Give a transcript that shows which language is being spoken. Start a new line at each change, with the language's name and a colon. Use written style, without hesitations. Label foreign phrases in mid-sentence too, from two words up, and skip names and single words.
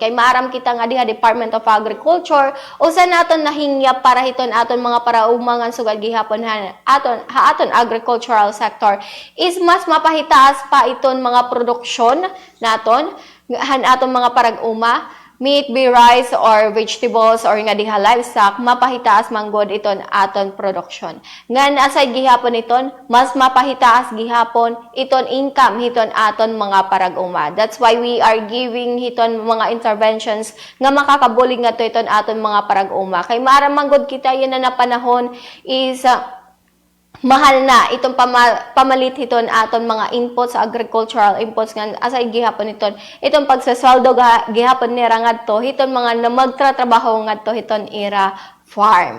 Waray: Kay maaram kita nga diha Department of Agriculture, usa naton nahingya para hiton aton mga parag-uma nga sugad gihapon aton
English: agricultural sector
Waray: is mas mapahitaas pa iton mga produksyon naton aton mga parag-uma,
English: meat, be rice, or vegetables, or
Waray: nga diha
English: livestock,
Waray: mapahitaas manggod iton aton
English: production.
Waray: Ngan aside gihapon iton, mas mapahitaas gihapon iton income hiton aton mga parag-uma.
English: That's why we are giving
Waray: hiton mga interventions nga makakabulig nga to iton aton mga parag-uma. Kay maaram manggod kita yun na panahon is mahal na itong pamalit hiton aton mga inputs,
English: agricultural inputs
Waray: nga asay gihapon itong pagsasweldo gihapon ni ngadto hiton mga na magtratrabaho ngadto hiton ira farm.